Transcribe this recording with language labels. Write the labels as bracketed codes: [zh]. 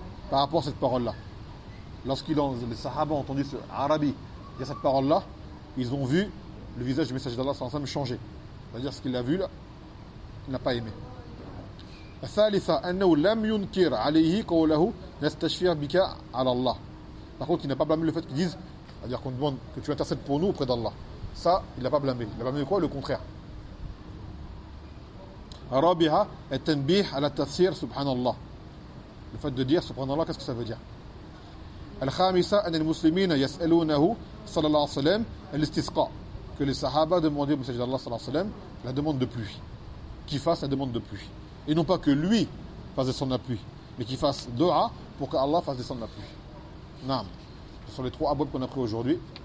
[fr] Par rapport à cette parole-là. les sahabas ont entendu ce arabi dire cette parole-là, ils ont vu le visage du messager d'Allah sallallahu alayhi wa sallam changer. C'est-à-dire ce qu'il a vu là, il n'a pas aimé. [ar] الثالثة أنه لم ينكر عليه قوله نستشفي بك على الله. [fr] Par contre, il n'a pas blâmé le fait qu'ils disent, c'est-à-dire qu'on demande que tu intercèdes pour nous auprès d'Allah. Ça, il n'a pas blâmé. Il a blâmé quoi? Le contraire. [ar] الرابعة التنبيه على التفسير سبحان الله. [fr] Le fait de dire [ar] سبحان الله, [fr] qu'est-ce que ça veut dire? [ar] الخامسة أن المسلمين يسألونه صلى الله عليه وسلم الاستسقاء. [fr] Que les sahaba demandaient au messager d'Allah [ar] صلى الله عليه وسلم [fr] la demande de pluie. Qu'il fasse la demande de pluie. Et non pas que lui fasse descendre la pluie, mais qu'il fasse dua pour que Allah fasse descendre la pluie. Naam. Ce sont les trois abwab qu'on a pris aujourd'hui.